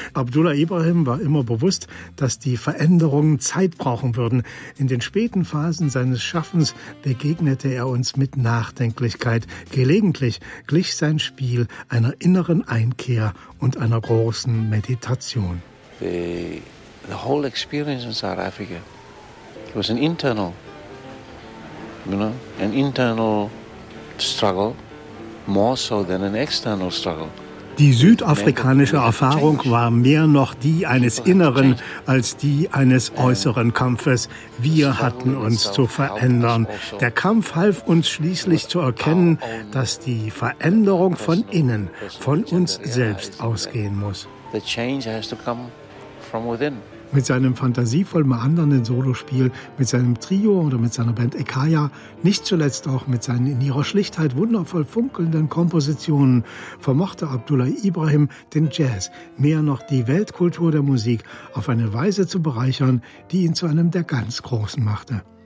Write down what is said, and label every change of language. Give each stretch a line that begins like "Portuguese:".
German: Abdullah Ibrahim war immer bewusst, dass die Veränderungen Zeit brauchen würden. In den späten Phasen seines Schaffens begegnete er uns mit Nachdenklichkeit. Gelegentlich glich sein Spiel einer inneren Einkehr und einer großen Meditation.
English: The whole experience in South Africa, it was an internal, you know, an internal struggle, more so than an external struggle.
German: Die südafrikanische Erfahrung war mehr noch die eines inneren als die eines äußeren Kampfes. Wir hatten uns zu verändern. Der Kampf half uns schließlich zu erkennen, dass die Veränderung von innen, von uns selbst ausgehen muss.
English: The change has to come from within.
German: mit seinem fantasievoll meandernden Solospiel, mit seinem Trio oder mit seiner Band Ekaya, nicht zuletzt auch mit seinen in ihrer Schlichtheit wundervoll funkelnden Kompositionen, vermochte Abdullah Ibrahim den Jazz, mehr noch die Weltkultur der Musik, auf eine Weise zu bereichern, die ihn zu einem der ganz Großen machte.